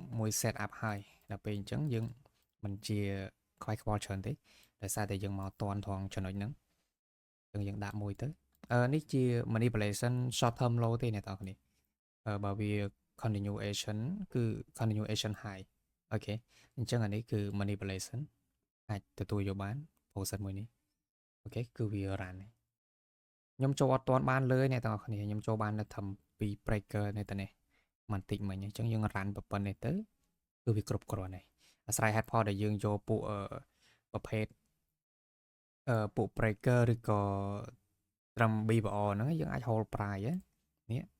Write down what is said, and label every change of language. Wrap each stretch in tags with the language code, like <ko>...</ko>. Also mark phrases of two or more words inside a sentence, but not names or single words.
<km>មួយ</km> <en>set up</en> <km>ហើយដល់ពេលអញ្ចឹងយើងមិនជាខ្វាយខ្វល់ច្រើនទេដោយសារតែយើងមកតន់ថងចំណុចហ្នឹងអញ្ចឹងយើងដាក់មួយទៅ នេះជា</km> <en>manipulation short term low</en> <km>ទេអ្នកនរគ្នាបើវា continuation គឺ</km> <en>continuation high</en> <km>អូខេអញ្ចឹងអានេះគឺ manipulation អាចទទួលយកបាន process មួយនេះអូខេគឺវា run ខ្ញុំចូលអត់ទាន់បានលើអ្នកទាំងអស់គ្នាខ្ញុំចូលបាននៅត្រឹមពី breaker នេះទៅនេះបន្តិចមិញអញ្ចឹងយើង run ប៉ុណ្ណេះទៅគឺវាគ្រប់គ្រាន់ហើយអាស្រ័យ</km> <en>head point</en> <km>ដែលយើងយកពួកប្រភេទពួក breaker ឬក៏ត្រឹម BBR ហ្នឹងយើងអាច</km> <en>hold price</en> <km>នេះ</km>